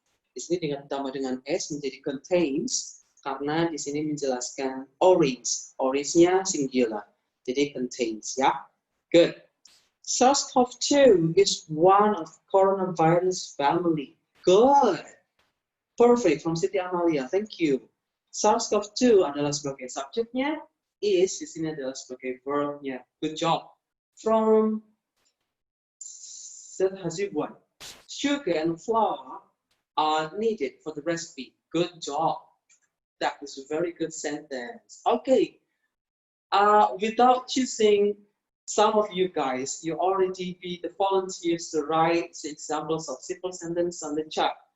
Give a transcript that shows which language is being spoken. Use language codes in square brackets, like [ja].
[id] Di sini ditambah dengan s menjadi contains karena di sini menjelaskan orange. Orange-nya singular. Jadi contains ya. Good. [en] SARS-CoV-2 is one of coronavirus family. Good. Perfect from Siti Amalia. Thank you. [id] SARS-CoV-2 adalah sebagai subjeknya, is di sini adalah sebagai verbnya. [en] Good job. From Seth Hazibuan. Sugar and flour are needed for the recipe. Good job. That was a very good sentence. Okay. Without choosing some of you guys, you already be the volunteers to write examples of simple sentence on the chat.